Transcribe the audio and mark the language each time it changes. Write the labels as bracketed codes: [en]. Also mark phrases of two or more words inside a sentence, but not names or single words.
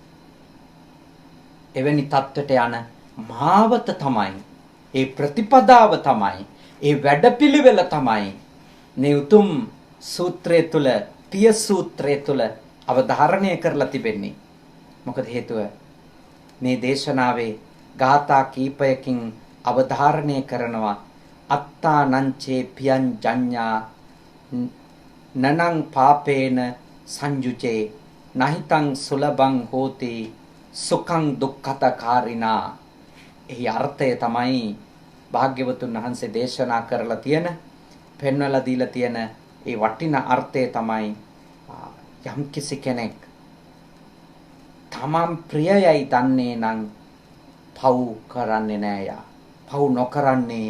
[si] එවැනි தත්වයට යන මාවත තමයි ඒ ප්‍රතිපදාව තමයි ඒ වැඩපිළිවෙල තමයි මේ උතුම් සූත්‍රය තුල පිය සූත්‍රය තුල අවධාරණය කරලා තිබෙන්නේ. මොකද හේතුව මේ දේශනාවේ ගාථා කීපයකින් අවධාරණය කරනවා [pi] අත්තා නංචේ පියං ජඤ්ඤා නනං පාපේන සංයුජේ නහිතං සුලබං හෝති සුඛං දුක්ඛතකාරිනා. [si] එහි අර්ථය තමයි භාග්‍යවතුන් වහන්සේ දේශනා කරලා තියෙන පෙන්වලා දීලා තියෙන ඒ වටිනා අර්ථය තමයි යම් කිසි කෙනෙක් තමන් ප්‍රියයයි දන්නේ නම් පව් කරන්නේ නෑ යා.